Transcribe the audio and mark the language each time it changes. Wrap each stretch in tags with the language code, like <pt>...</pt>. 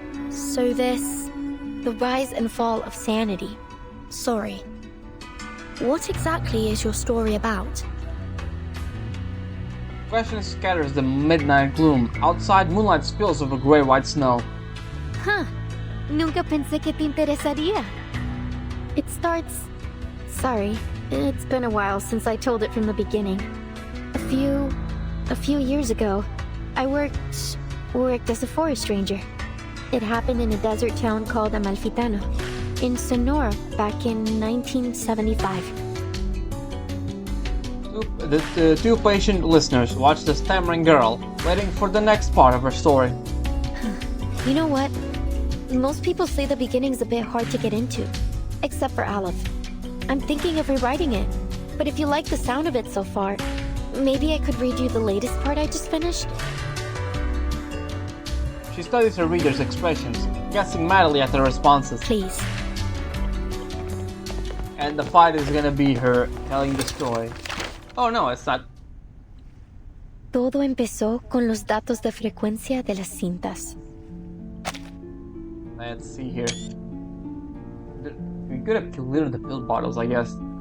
<en>So the rise and fall of sanity. Sorry. What exactly is your story about? Question scatters the midnight gloom. Outside, moonlight spills over gray-white snow. Huh.</en> <es>Nunca pensé que te interesaría.</es> <en>It starts... Sorry, it's been a while since I told it from the beginning. A few years ago, I worked as a forest ranger. It happened in a desert town called Amalfitano, in Sonora, back in 1975. The two patient listeners watch the stammering girl, waiting for the next part of her story. You know what? Most people say the beginning's a bit hard to get into, except for Aleph. I'm thinking of rewriting it, but if you like the sound of it so far, maybe I could read you the latest part I just finished? She studies her readers' expressions, guessing madly at their responses. Please. And the fight is gonna be her telling the story. Oh no, it's not.</en> <es>Todo empezó con los datos de frecuencia de las cintas.</es> <en>Let's see here. We could have cleared the pill bottles, I guess.</en>